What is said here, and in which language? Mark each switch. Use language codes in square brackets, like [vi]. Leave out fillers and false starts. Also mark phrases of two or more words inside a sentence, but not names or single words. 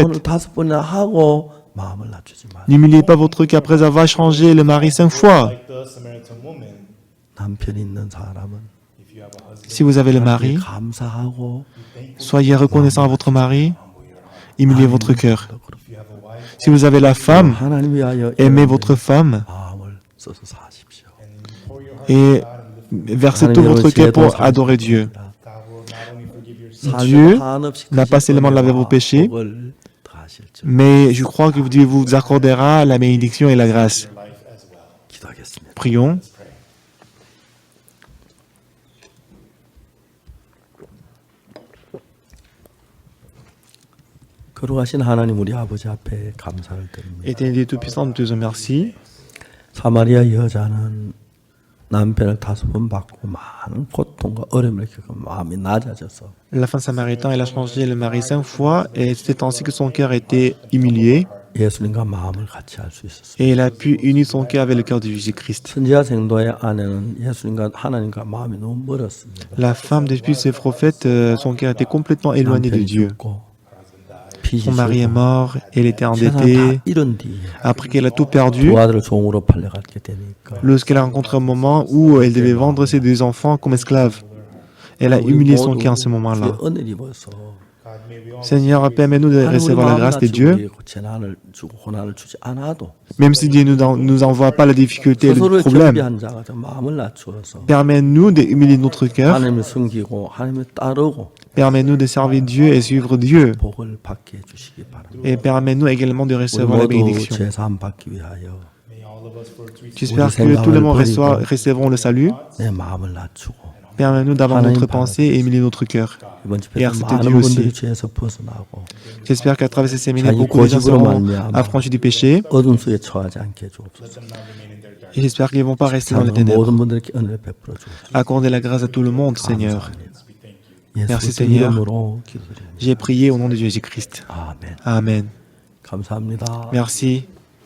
[ko] 이혼을 5번이나 하고 마음을 낮추지 말고 [fr] N'humiliez pas votre cœur après avoir changé le mari 5 fois. [en] Like the Samaritan woman. [ko] 남편이 있는 사람은 [fr] Si vous avez le mari, [ko] 감사하고 [fr] soyez reconnaissant à votre mari, humiliez votre cœur. Si vous avez la femme, [ko] 하나님 위하여 [fr] aimez votre femme [ko] 마음을 써서 사십시오. [fr] et versez tout votre cœur pour adorer Dieu. Dieu n'a pas seulement lavé vos péchés, [ko] 복을 더하실 줄 [fr] mais je crois que Dieu vous accordera la bénédiction et la grâce. [ko] 기도하겠습니다. [fr] Prions. [ko] 거룩하신 하나님 우리 아버지 앞에 감사를 드립니다. [fr] Éternel Dieu Tout-Puissant, nous te disons merci. [ko] 사마리아 여자는 남편을 5번 받고 많은 고통과 어려움을 겪고 마음이 낮아져서 [fr] La femme samaritaine, elle a changé le mari 5 fois et c'est ainsi que son cœur a été humilié [ko] 예수님과 마음을 같이 할 수 있었습니다. [fr] et elle a pu unir son cœur avec le cœur de Jésus-Christ. [ko] 선지자 생도의 아내는 예수님과 하나님과 마음이 너무 멀었습니다. [fr] La femme, depuis ce prophète, son cœur était complètement éloigné de [ko] 남편이 [fr] Dieu. [ko] 죽고 [fr] Son mari est mort, elle était [ko] 세상을 다 [fr] endettée. [ko] 잃은 뒤에 [fr] Après qu'elle a tout perdu, [ko] 두 아들을 종으로 팔려가게 되니까 [fr] lorsqu'elle a rencontré un moment où elle devait vendre ses 2 enfants comme esclaves, elle a humilié son cœur en ce moment-là. [ko] 은혜를 입어서 [fr] Seigneur, permets-nous de recevoir la grâce de Dieu, [ko] 재난을 주고 고난을 주지 않아도 [fr] même si Dieu ne nous envoie pas la difficulté et le [ko] 스스로를 [fr] problème. [ko] 겸비한 자가 좀 마음을 낮추어서 [fr] Permets-nous de humilier notre cœur, [ko] 하나님을 숨기고 하나님을 따르고 [fr] permets-nous de servir Dieu et suivre Dieu, [ko] 복을 받게 해주시기 바랍니다. [fr] et permets-nous également de [ko] 우리 [fr] recevoir la [ko] 모두 [fr] bénédiction. [ko] 죄사함 받기 위하여 [fr] J'espère que tout le monde recevront le salut. [ko] 내 마음을 낮추고 [fr] Permets-nous d'avoir notre pensée et humilier notre cœur. [ko] 이번 [fr] Et [ko] 집회에서 [fr] accepter [ko] 많은 [fr] Dieu [ko] 분들이 [fr] aussi. [ko] 죄에서 벗어나고 [fr] J'espère qu'à travers ces séminaires, [ko] 자기 [fr] beaucoup de gens [ko] 고집으로 [fr] seront [ko] 말미암아 [fr] affranchis du péché. [ko] 어둠 속에 처하지 않게 해주옵소서. [fr] Et j'espère qu'ils ne vont pas rester dans les [ko] 사랑하는 [fr] ténèbres. [ko] 모든 분들에게 은혜를 베풀어 주옵소서. [fr] Accordez la grâce à tout le monde, Seigneur. [ko] 예수 그리스도 [fr] Seigneur. [ko] 이름으로 기도드립니다. [fr] J'ai prié au nom de Jésus-Christ. [ko] 아멘. [fr] Amen. [ko] 감사합니다. [fr] Merci.